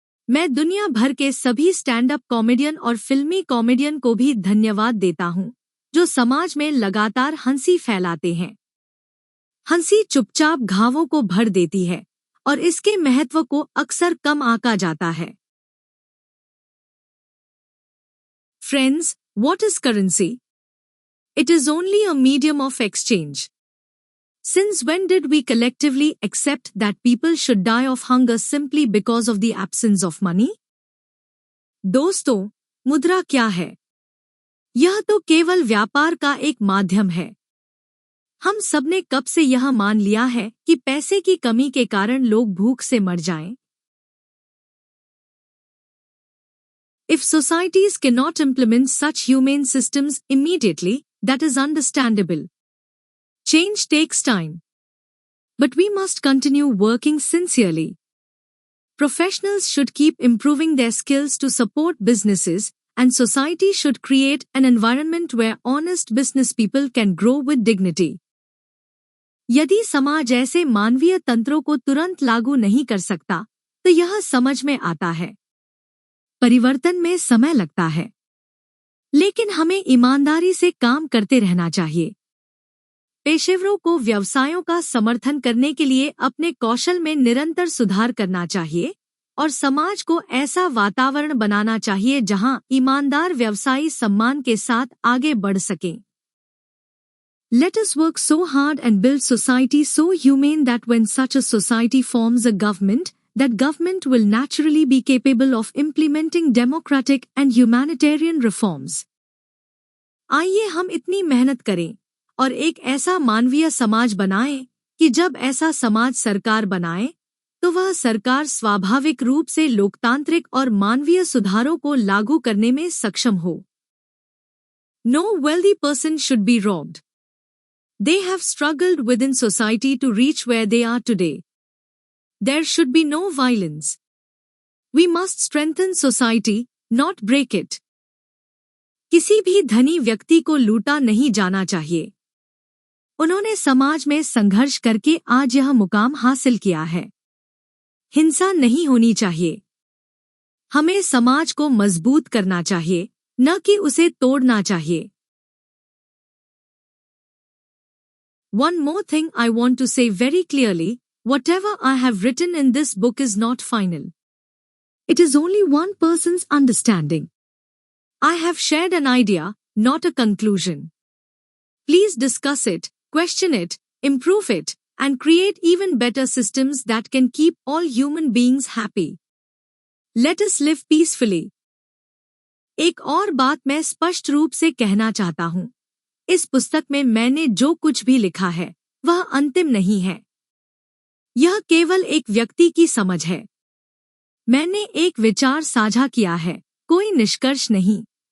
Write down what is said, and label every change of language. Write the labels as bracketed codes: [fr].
[hi] मैं दुनिया भर के सभी स्टैंड अप कॉमेडियन और फिल्मी कॉमेडियन को भी धन्यवाद देता हूं, जो समाज में लगातार हंसी फैलाते हैं। हंसी चुपचाप घावों को भर देती है और इसके महत्व को अक्सर कम आंका जाता है। [en] Friends, what is currency? It is only a medium of exchange. Since when did we collectively accept that people should die of hunger simply because of the absence of money? [hi] दोस्तों, मुद्रा क्या है? यह तो केवल व्यापार का एक माध्यम है। हम सबने कब से यह मान लिया है कि पैसे की कमी के कारण लोग भूख से मर जाएं? [en] If societies cannot implement such humane systems immediately, that is understandable. Change takes time. But we must continue working sincerely. Professionals should keep improving their skills to support businesses, and society should create an environment where honest business people can grow with dignity. [hi] यदि समाज ऐसे मानवीय तंत्रों को तुरंत लागू नहीं कर सकता, तो यह समझ में आता है। परिवर्तन में समय लगता है, लेकिन हमें ईमानदारी से काम करते रहना चाहिए। पेशेवरों को व्यवसायों का समर्थन करने के लिए अपने कौशल में निरंतर सुधार करना चाहिए और समाज को ऐसा वातावरण बनाना चाहिए जहां ईमानदार व्यवसायी सम्मान के साथ आगे बढ़ सकें। [en] Let us work so hard and build society so humane that when such a society forms a government, that government will naturally be capable of implementing democratic and humanitarian reforms. [hi] आइए हम इतनी मेहनत करें और एक ऐसा मानवीय समाज बनाएं कि जब ऐसा समाज सरकार बनाए तो वह सरकार स्वाभाविक रूप से लोकतांत्रिक और मानवीय सुधारों को लागू करने में सक्षम हो। [en] No wealthy person should be robbed. They have struggled within society to reach where they are today. There should be no violence. We must strengthen society, not break it. [hi] किसी भी धनी व्यक्ति को लूटा नहीं जाना चाहिए। उन्होंने समाज में संघर्ष करके आज यह मुकाम हासिल किया है। हिंसा नहीं होनी चाहिए। हमें समाज को मजबूत करना चाहिए, न कि उसे तोड़ना चाहिए। [en] One more thing I want to say very clearly, whatever I have written in this book is not final. It is only one person's understanding. I have shared an idea, not a conclusion. Please discuss it, question it, improve it, and create even better systems that can keep all human beings happy. Let us live peacefully. [hi] एक और बात मैं स्पष्ट रूप से कहना चाहता हूँ। इस पुस्तक में मैंने जो कुछ भी लिखा है, वह अंतिम नहीं है। यह केवल एक व्यक्ति की समझ है। मैंने एक विचार साझा किया है, कोई निष्कर्ष नहीं।